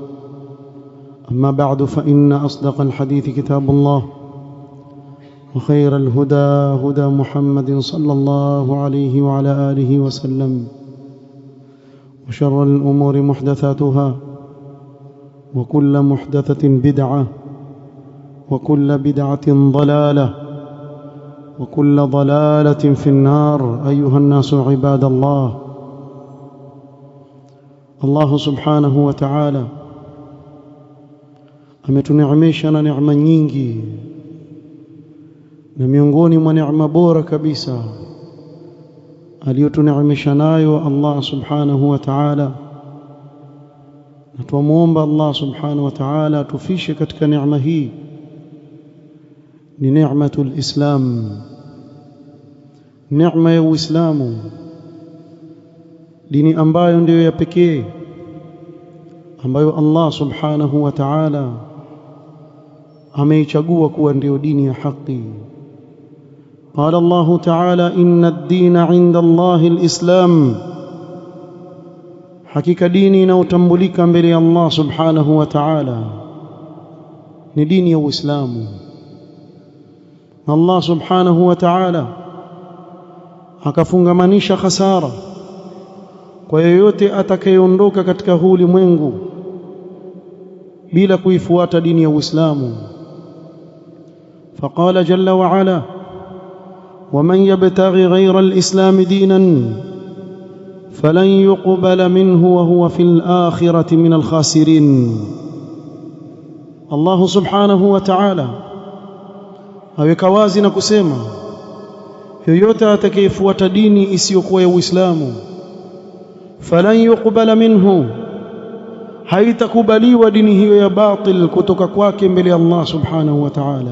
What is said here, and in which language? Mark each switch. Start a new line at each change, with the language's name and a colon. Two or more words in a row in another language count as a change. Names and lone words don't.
Arabic: أما بعد، فإن أصدق الحديث كتاب الله، وخير الهدى هدى محمد صلى الله عليه وعلى آله وسلم، وشر الأمور محدثاتها، وكل محدثة بدعة، وكل بدعة ضلالة، وكل ضلالة في النار. أيها الناس عباد الله، الله سبحانه وتعالى
Swahili: ametuneemesha na neema nyingi, na miongoni mwa neema bora kabisa aliyotuneemesha nayo
Arabic: الله سبحانه وتعالى,
Swahili: na tuomba
Arabic: الله سبحانه وتعالى
Swahili: tufishe katika neema hii, ni
Arabic: نعمة الإسلام,
Swahili: neema ya Uislamu, dini ambayo ndiyo ya pekee ambayo
Arabic: الله سبحانه وتعالى
Swahili: ameichagua kuwa ndiyo dini ya haki.
Arabic: قال الله تعالى: إن الدين عند الله الإسلام.
Swahili: hakika dini inayotambulika mbele ya
Arabic: الله سبحانه وتعالى
Swahili: ni dini ya Uislamu.
Arabic: الله سبحانه وتعالى
Swahili: akafungamanisha khasara kwa yeyote atakayeondoka katika huu ulimwengu bila kuifuata dini ya Uislamu.
Arabic: فقال جل وعلا: ومن يبتغي غير الإسلام دينا فلن يقبل منه وهو في الآخرة من الخاسرين. الله سبحانه وتعالى
Swahili: aweka wazi na kusema, yoyote atakayefuata dini isiyokuwa ya Uislamu,
Arabic: فلن يقبل منه,
Swahili: haitakubaliwa dini hiyo ya batil kutoka kwake mbele ya
Arabic: الله سبحانه وتعالى.